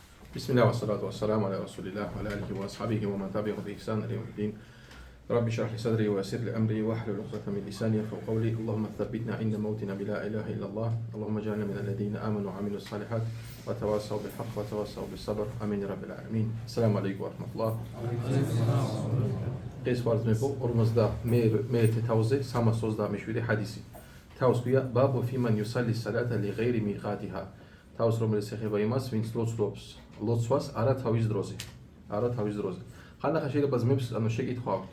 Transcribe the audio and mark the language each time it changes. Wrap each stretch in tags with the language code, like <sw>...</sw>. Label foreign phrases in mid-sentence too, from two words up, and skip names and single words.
<ar>بسم الله والصلاة والسلام على رسول الله وعلى آله وأصحابه ومن تبعهم بإحسان إلى يوم الدين. رب اشرح لي صدري ويسر لي أمري واحلل عقدة من لساني يفقهوا قولي. اللهم ثبتنا عند موتنا بلا إله إلا الله. اللهم اجعلنا من الذين آمنوا وعملوا الصالحات وتواصوا بالحق وتواصوا بالصبر. آمين يا رب العالمين. السلام عليكم ورحمة الله.</ar> <ka>ეს ვარდნებო 51 თავზე 327 ჰადისი. თავს ქვია</ka> <ar>باب فيمن يصلي الصلاة لغير ميقاتها.</ar> <ka>თავს რომელიც ეხება იმას, ვინც ლოცვობს ლოცვას არა თავის დროზე. ხანდახან შეიძლება ძმებს შეკითხვა აქვთ.</ka>